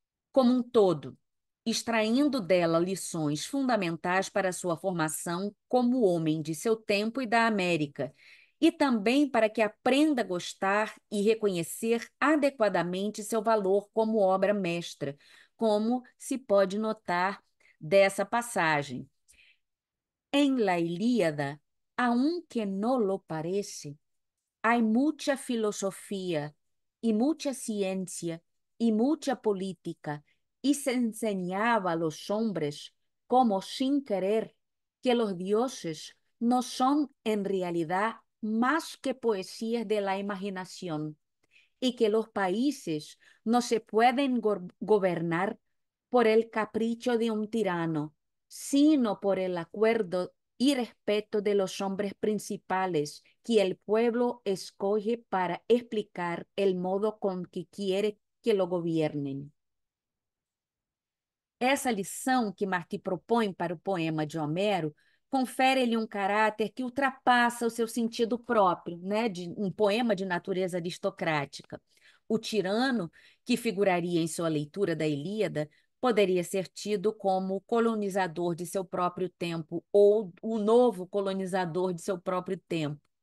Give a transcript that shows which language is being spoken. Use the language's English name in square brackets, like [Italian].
[Portuguese] como um todo, extraindo dela lições fundamentais para a sua formação como homem de seu tempo e da América, e também para que aprenda a gostar e reconhecer adequadamente seu valor como obra mestra, como se pode notar dessa passagem. [Spanish] En la Ilíada, aunque no lo parece, hay mucha filosofía y mucha ciencia y mucha política, y se enseñaba a los hombres, como sin querer, que los dioses no son en realidad más que poesías de la imaginación, y que los países no se pueden gobernar por el capricho de un tirano, sino por el acuerdo y respeto de los hombres principales que el pueblo escoge para explicar el modo con que quiere que lo gobiernen. [Portuguese] Essa lição que Martí propõe para o poema de Homero confere-lhe um caráter que ultrapassa o seu sentido próprio, né, de um poema de natureza aristocrática. O tirano, que figuraria em sua leitura da Ilíada, poderia ser tido como o colonizador de seu próprio tempo ou o novo colonizador de seu próprio tempo.